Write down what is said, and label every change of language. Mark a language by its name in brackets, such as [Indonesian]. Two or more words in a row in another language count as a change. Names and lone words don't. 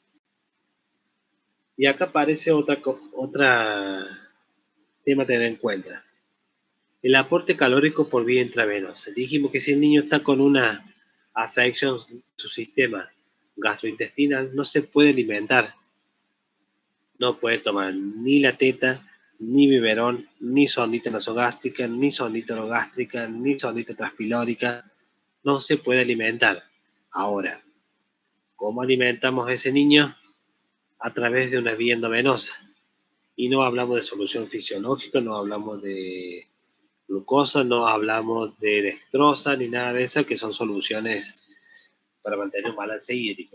[Spanish] Y acá aparece otra tema a tener en cuenta. El aporte calórico por vía intravenosa. Dijimos que si el niño está con una afección en su sistema gastrointestinal, no se puede alimentar. No puede tomar ni la teta, ni biberón, ni sondita nasogástrica, ni sondita orogástrica, ni sondita transpilórica. No se puede alimentar. Ahora, ¿cómo alimentamos a ese niño? A través de una vía endovenosa. Y no hablamos de solución fisiológica, no hablamos de glucosa, no hablamos de dextrosa ni nada de eso, que son soluciones para mantener un balance hídrico.